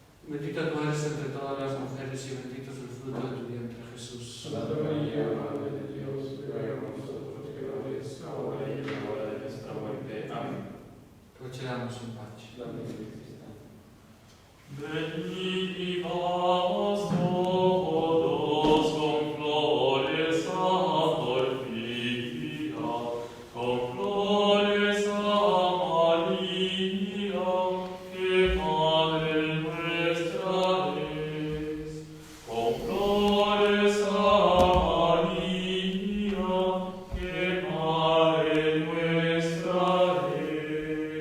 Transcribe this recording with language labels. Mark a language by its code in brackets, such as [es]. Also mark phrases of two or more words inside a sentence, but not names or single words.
[es] Bendita tú eres entre todas las mujeres y bendito es el fruto de tu vientre, Jesús. Santa María, Madre de Dios, ruega por nosotros pecadores, ahora y en la hora de nuestra muerte. Amén. [la] Procediamo in pace. [es] Benedicamus todos con flores amor filia, con flores a María, que Madre nuestra es. Con flores a María, que Madre nuestra es.